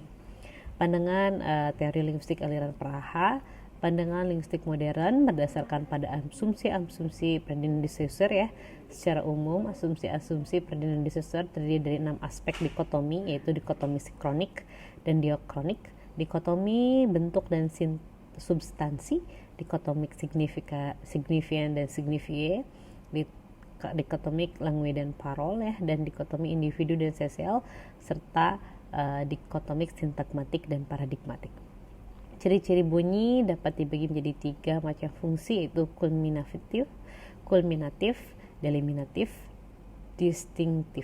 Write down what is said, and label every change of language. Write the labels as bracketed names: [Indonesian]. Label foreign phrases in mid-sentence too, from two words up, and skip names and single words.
[Indonesian] Pandangan teori linguistik aliran Praha, pandangan linguistik modern berdasarkan pada asumsi-asumsi Ferdinand de Saussure ya. Secara umum, asumsi-asumsi Ferdinand de Saussure terdiri dari 6 aspek dikotomi, yaitu dikotomi sinkronik dan diakronik, dikotomi bentuk dan substansi, dikotomik signifian dan signifie, dikotomik langue dan parole ya, dan dikotomi individu dan sosial, serta dikotomik sintagmatik dan paradigmatik. Ciri-ciri bunyi dapat dibagi menjadi 3 macam fungsi, yaitu kulminatif, deliminatif, distinktif.